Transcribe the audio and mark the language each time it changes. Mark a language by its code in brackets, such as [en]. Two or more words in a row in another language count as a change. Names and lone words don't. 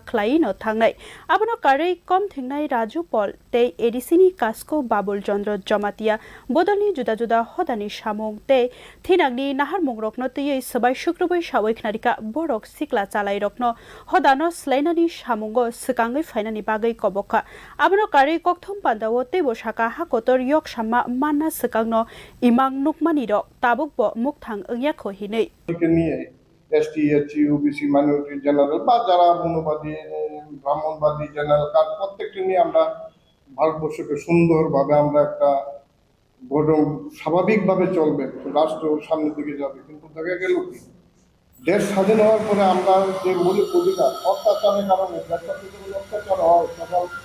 [trp] Khlai no Thangnai Abono Karei Kom Thingnai Raju Paul Te Edisini Kasko Babul Chandra Jamatia Bodolni Juda Juda Hodani Samung Te Thinangni Naharmung Rokno Tei Sabai Shukrobai Shawik Narika Borok Sikla Chalai Rokno Hodano Slainani Samungo Sikangai Fainani Bagai Koboka Abono Karei Kokthum Pandawo Tebo Shaka Hakotor Yok Sama Manna Sikangno Imang Nukmani Rok Tabukbo Mukthang Engyakho Hinei [bn] এসটি এসসি ওবিসি মাইনরিটি জেনারেল বা যারা মনোবাদী ব্রাহ্মণবাদী [en] general card [bn] প্রত্যেকটি নিয়ে আমরা ভারতবর্ষকে সুন্দরভাবে আমরা একটা স্বাভাবিকভাবে চলবে রাষ্ট্র সামনের দিকে যাবে কিন্তু দেখা গেল কি দেশ স্বাধীন হওয়ার পরে আমরা যে মৌলিক অধিকার অত্যাচারের কারণে দেশটা থেকে অত্যাচার হয় তখন